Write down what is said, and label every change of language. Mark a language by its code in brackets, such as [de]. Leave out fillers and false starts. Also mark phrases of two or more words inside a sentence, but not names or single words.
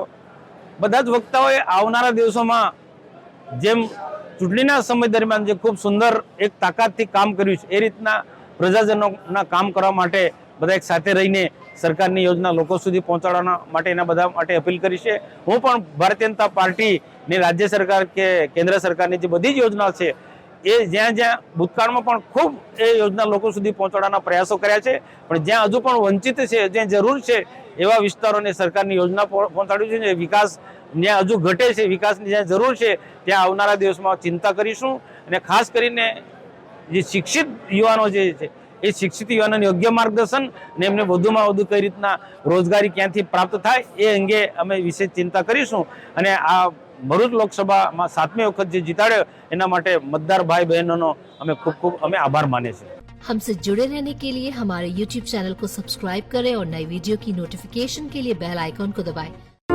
[gu] બધા જ વક્તાઓએ આવનારા દિવસોમાં જેમ ચૂંટણીના સમય દરમિયાન જે ખૂબ સુંદર એક તાકાતથી કામ કર્યું છે, એ રીતના પ્રજાજનોના કામ કરવા માટે બધા એક સાથે રહીને સરકારની યોજના લોકો સુધી પહોંચાડવાના માટે એના બધા માટે અપીલ કરી છે। હું પણ ભારતીય જનતા પાર્ટી ને રાજ્ય સરકાર કે કેન્દ્ર સરકારની જે બધી જ યોજના છે એ જ્યાં જ્યાં ભૂતકાળમાં પણ ખૂબ એ યોજના લોકો સુધી પહોંચાડવાના પ્રયાસો કર્યા છે, પણ જ્યાં હજુ પણ વંચિત છે, જ્યાં જરૂર છે એવા વિસ્તારોને સરકારની યોજના પહોંચાડવી છે। વિકાસ જ્યાં હજુ ઘટે છે, વિકાસની જ્યાં જરૂર છે ત્યાં આવનારા દિવસમાં ચિંતા કરીશું। અને ખાસ કરીને જે શિક્ષિત યુવાનો જે છે એ શિક્ષિત યુવાનોને યોગ્ય માર્ગદર્શન અને એમને વધુમાં વધુ કઈ રીતના રોજગારી ક્યાંથી પ્રાપ્ત થાય એ અંગે અમે વિશેષ ચિંતા કરીશું। અને આ ભરૂચ લોકસભા 7મી વખત જે જીતાડ્યો એના માટે મતદાર ભાઈ બહેનો અમે ખૂબ ખૂબ અમે આભાર માને છે। [hi] हमसे जुड़े रहने के लिए हमारे YouTube चैनल को सब्सक्राइब करें और नई वीडियो की नोटिफिकेशन के लिए बेल आइकॉन को दबाएं।